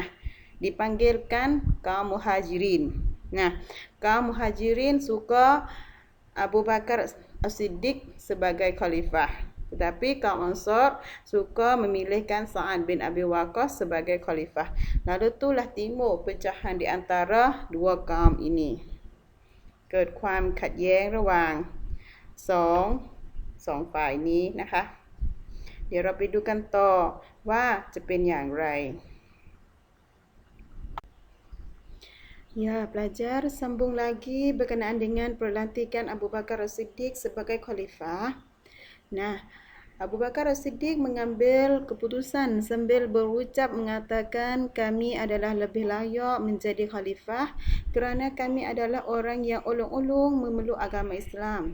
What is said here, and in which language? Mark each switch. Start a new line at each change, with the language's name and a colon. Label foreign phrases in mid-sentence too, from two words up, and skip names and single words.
Malay: Dipanggilkan kaum Muhajirin. Nah, kaum Muhajirin suka Abu Bakar As-Siddiq sebagai khalifah. Tetapi kaum Ansar suka memilihkan Sa'ad bin Abi Waqqas sebagai khalifah. Lalu itulah timbul pecahan di antara dua kaum ini.
Thai: เกิดความขัดแย้งระหว่างสองฝ่ายนี้นะคะ เดี๋ยวเราไปดูกันต่อว่าจะเป็นอย่างไร
Malay: Ya, pelajar sambung lagi berkenaan dengan pelantikan Abu Bakar As-Siddiq sebagai khalifah. Nah, Abu Bakar As-Siddiq mengambil keputusan sambil berucap mengatakan kami adalah lebih layak menjadi khalifah kerana kami adalah orang yang ulung-ulung memeluk agama Islam.